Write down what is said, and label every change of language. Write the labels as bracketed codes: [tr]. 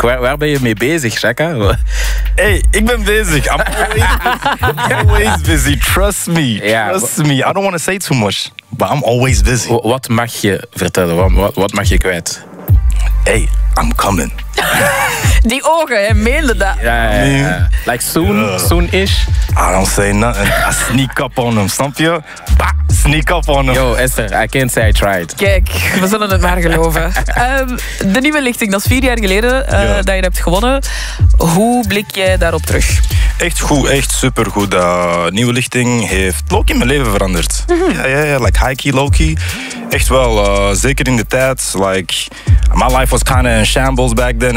[nl] Waar ben je mee bezig, Chaka? Hey, ik ben bezig. [en] I'm always busy. Trust me. I don't want to say too much. But I'm always busy. [nl] Wat mag je vertellen? Wat mag je kwijt? [en] Hey, I'm coming. [nl] Die ogen, hij meende dat. [en] Yeah. Like soon, soon-ish. I don't say nothing. I sneak up on him, [nl] snap je? [en] Bah, sneak up on him. Yo, Esther, I can't say I tried. [nl] Kijk, we zullen het maar geloven. De nieuwe lichting, dat is 4 jaar geleden dat je hebt gewonnen. Hoe blik jij daarop terug? Echt goed, echt supergoed. De nieuwe lichting heeft low-key mijn leven veranderd. Ja, like high-key, low-key. Echt wel, zeker in de tijd. [en] Like, my life was kind of in shambles back then.